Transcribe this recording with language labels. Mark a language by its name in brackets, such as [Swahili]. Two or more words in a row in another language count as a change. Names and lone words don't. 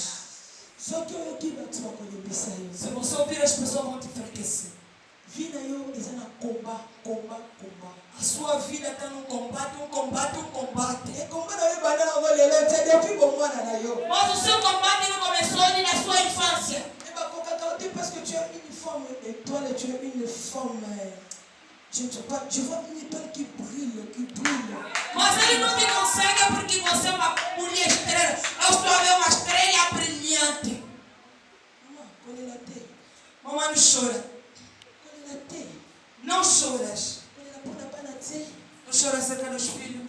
[Portuguese] Se você ouvir as pessoas, vão te enfraquecer. A sua vida está num combate. Mas o seu combate não começou nem na sua infância. [French] Parce que tu as une forme étoile et tu as une forme femme, je vois une étoile qui brille. [Portuguese] Mas ele não te consegue porque você é uma mulher estrela. Eu estou a ver uma estrela brilhante. Mamãe, não chora. Não choras. Não choras acerca dos filhos.